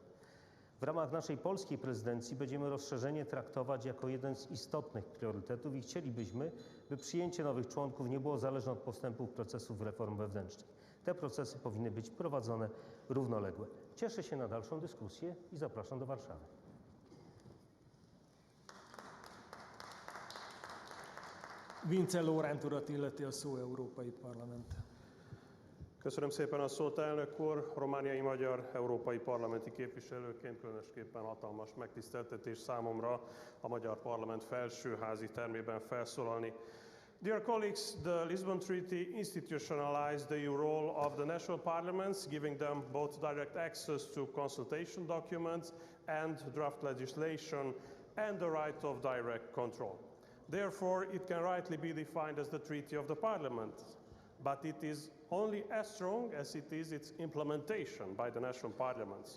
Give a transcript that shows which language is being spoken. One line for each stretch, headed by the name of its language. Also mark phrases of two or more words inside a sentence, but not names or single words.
Polish: W ramach naszej polskiej prezydencji będziemy rozszerzenie traktować jako jeden z istotnych priorytetów i chcielibyśmy, by przyjęcie nowych członków nie było zależne od postępów procesów reform wewnętrznych. Te procesy powinny być prowadzone równolegle. Cieszę się na dalszą dyskusję i zapraszam do Warszawy.
Hungarian: Vince Laurent urat illeti a szó Európai Parlament. Köszönöm szépen a szót, elnök úr! Romániai magyar európai parlamenti képviselőként különösképpen hatalmas megtiszteltetés számomra a Magyar Parlament felsőházi termében felszólalni.
English: Dear colleagues, the Lisbon Treaty institutionalized the role of the national parliaments, giving them both direct access to consultation documents and draft legislation and the right of direct control. Therefore, it can rightly be defined as the Treaty of the Parliament, but it is only as strong as it is its implementation by the national parliaments.